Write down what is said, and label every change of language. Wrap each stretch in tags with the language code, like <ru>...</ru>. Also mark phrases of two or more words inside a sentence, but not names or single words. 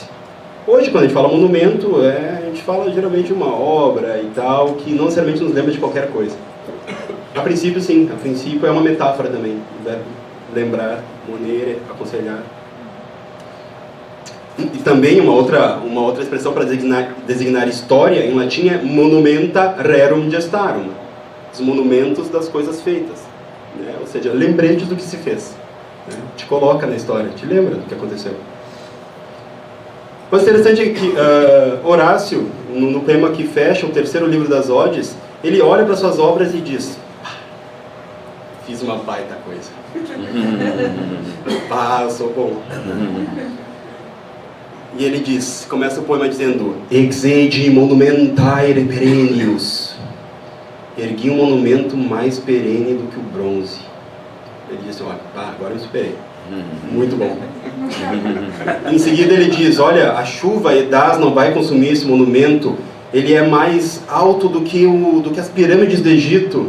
<pt>Hoje, quando a gente fala monumento, a gente fala geralmente de uma obra e tal, que não necessariamente nos lembra de qualquer coisa. A princípio, sim, a princípio é uma metáfora também, o verbo lembrar, monere, aconselhar. E também uma outra expressão para designar história, em latim, é</pt> <la>monumenta rerum gestarum,</la> <pt>os monumentos das coisas feitas, né? Ou seja, lembretes do que se fez, né? Te coloca na história, te lembra do que aconteceu. Mas interessante é que Horácio, no poema que fecha o terceiro livro das Odes, ele olha para suas obras e diz: fiz uma baita coisa. Eu sou bom. E ele diz, começa o poema dizendo:</pt> <la>Exegi monumentae perennius.</la> <pt>Ergui um monumento mais perene do que o bronze. Ele diz assim: agora eu superei. Muito bom. Em seguida ele diz: olha, a chuva Edás não vai consumir esse monumento. Ele é mais alto do que as pirâmides do Egito.</pt>